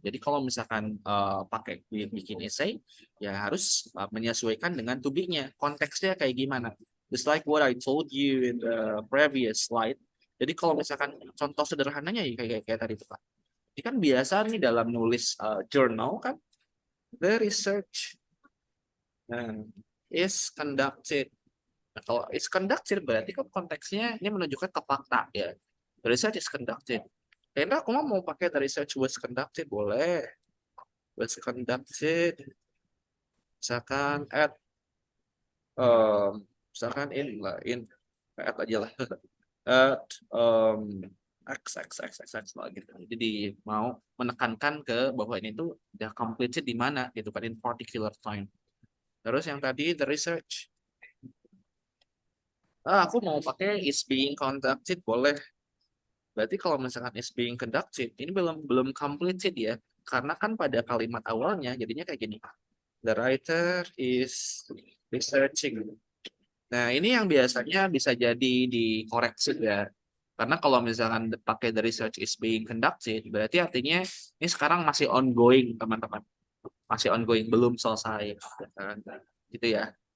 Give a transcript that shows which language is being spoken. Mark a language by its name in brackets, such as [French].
[Indonesian] Jadi kalau misalkan pakai bikin essay, ya harus menyesuaikan dengan to be-nya. Konteksnya kayak gimana. [English] Just like what I told you in the previous slide. [Indonesian] Jadi kalau misalkan contoh sederhananya ya kayak tadi Pak. Ini kan biasa nih dalam nulis journal kan, [English] the research is conducted. [Indonesian] Nah, kalau is conducted berarti kan konteksnya ini menunjukkan ke fakta ya. [English] The research is conducted. [Indonesian] Karena aku mau pakai [English] the research was conducted, [Indonesian] boleh. Was conducted. Misalkan at misalkan in at aja lah. At x lah gitu. Jadi mau menekankan ke bahwa ini tuh udah completed di mana gitu kan, [English] in particular time. [Indonesian] Terus yang tadi the research. Aku mau pakai [English] is being conducted, [Indonesian] boleh. Berarti kalau misalkan is being conducted, ini belum completed ya. Karena kan pada kalimat awalnya jadinya kayak gini. [English] The writer is researching. [Indonesian] Nah, ini yang biasanya bisa jadi dikoreksi ya. Karena kalau misalkan pakai [English] the research is being conducted, [Indonesian] berarti artinya ini sekarang masih ongoing, teman-teman. Masih ongoing, belum selesai. Gitu ya.